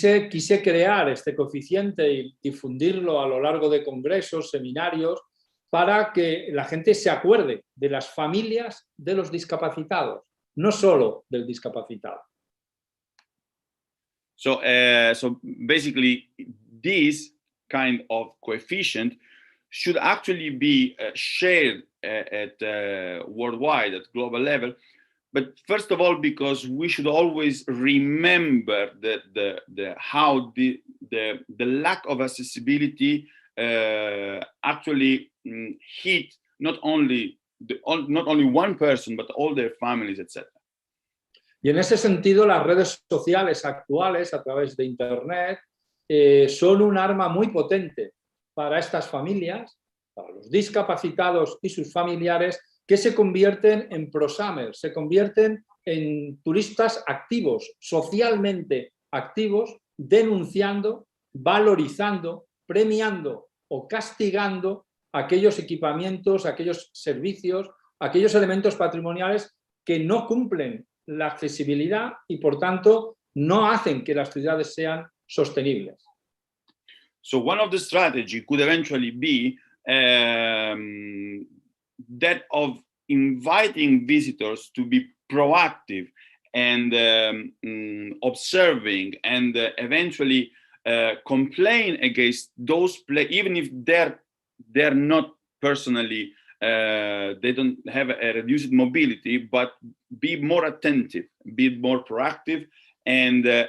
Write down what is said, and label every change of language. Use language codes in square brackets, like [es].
[es] Quise crear este coeficiente y difundirlo a lo largo de congresos, seminarios, para que la gente se acuerde de las familias de los discapacitados, no solo del discapacitado. [en] So basically, this kind of coefficient should actually be shared at worldwide, at global level. But first of all, because we should always remember how the lack of accessibility actually hit not only one person, but all their families, etc. [es] Y en ese sentido, las redes sociales actuales, a través de Internet, son un arma muy potente para estas familias, para los discapacitados y sus familiares, que se convierten en prosumers, se convierten en turistas activos, socialmente activos, denunciando, valorizando, premiando o castigando aquellos equipamientos, aquellos servicios, aquellos elementos patrimoniales que no cumplen la accesibilidad y, por tanto, no hacen que las ciudades sean sostenibles. [en] So one of the strategies could eventually be that of inviting visitors to be proactive and observing and eventually complain against those places, even if they're not personally, they don't have a reduced mobility, but be more attentive, be more proactive, and